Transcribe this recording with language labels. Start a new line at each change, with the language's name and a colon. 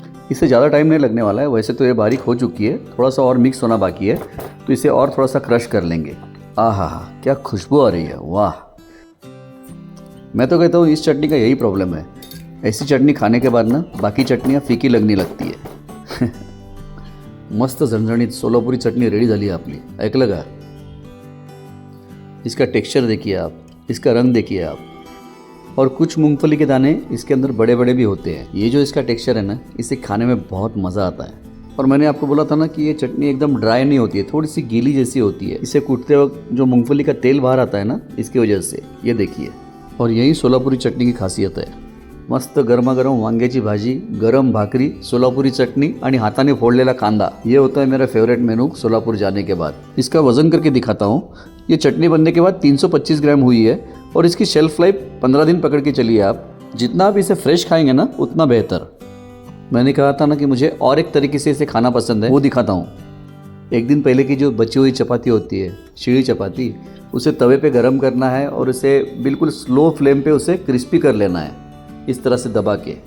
Hindi: इससे ज़्यादा टाइम नहीं लगने वाला है। वैसे तो ये बारीक हो चुकी है, थोड़ा सा और मिक्स होना बाकी है, तो इसे और थोड़ा सा क्रश कर लेंगे। आहा, क्या खुशबू आ रही है, वाह। मैं तो कहता हूँ इस चटनी का यही प्रॉब्लम है। ऐसी चटनी खाने के बाद ना बाकी चटनियाँ फीकी लगने लगती है।
Marathi: मस्त झणझणीत सोलापुरी चटनी रेडी झाली आहे आपली। ऐकलं का?
Hindi: इसका टेक्सचर देखिए आप, इसका रंग देखिए आप, और कुछ मूंगफली के दाने इसके अंदर बड़े बड़े भी होते हैं। ये जो इसका टेक्सचर है ना, इसे खाने में बहुत मज़ा आता है। और मैंने आपको बोला था ना कि ये चटनी एकदम ड्राई नहीं होती है, थोड़ी सी गीली जैसी होती है। इसे कूटते वक्त जो मूंगफली का तेल बाहर आता है ना, इसकी वजह से। ये देखिए, और यही सोलापुरी चटणी की खासियत आहे।
Marathi: मस्त गरमागरम वांग्याची भाजी, गरम भाकरी, सोलापुरी चटणी आणि हाताने फोडलेला कांदा,
Hindi: ये होता है मेरा फेवरेट मेनू सोलापुर जाने के बाद। इसका वजन करके दिखाता हूँ। ये चटनी बनने के बाद 325 ग्राम हुई है और इसकी शेल्फ लाइफ 15 दिन पकड़ के चलिए आप। जितना आप इसे फ्रेश खाएंगे ना, उतना बेहतर। मैंने कहा था ना कि मुझे और एक तरीके से इसे खाना पसंद है, वो दिखाता हूँ। एक दिन पहले की जो बची हुई चपाती होती है, शीढ़ी चपाती, उसे तवे पे गरम करना है और उसे बिल्कुल स्लो फ्लेम पे उसे क्रिस्पी कर लेना है, इस तरह से दबा के।